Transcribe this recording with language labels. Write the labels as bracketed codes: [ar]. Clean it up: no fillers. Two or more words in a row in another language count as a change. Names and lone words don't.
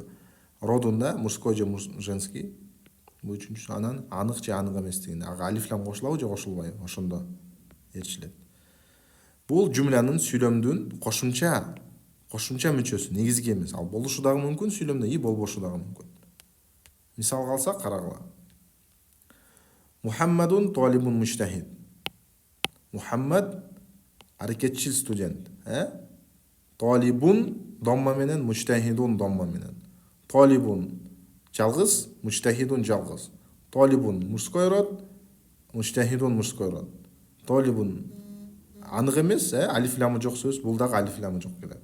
[ky] Родунда мужской же женский. Бул үчүнчүсү анан анык же анык эместигин. Ага алиф лам кошулабы же кошулбайбы? Ошондо ээрчилет. Бул жумланын сүйлөмдүн кошумча мүчөсү, негизги эмес. Ал болушу дагы мүмкүн сүйлөмдө, и болбошу дагы мүмкүн. Мисалга алсак карагыла. [ar] محمد طالب مجتهد. [ky] Мухаммад аракетчил студент. Талибун домма менен, муштахидун домма менен. Талибун жалгыз, муштахидун жалгыз. Талибун [ru] мужской род, [ky] муштахидун [ru] мужской род. [ky] Талибун анык эмес, алиф ламы жок сөз, бул дагы алиф ламы жок келет.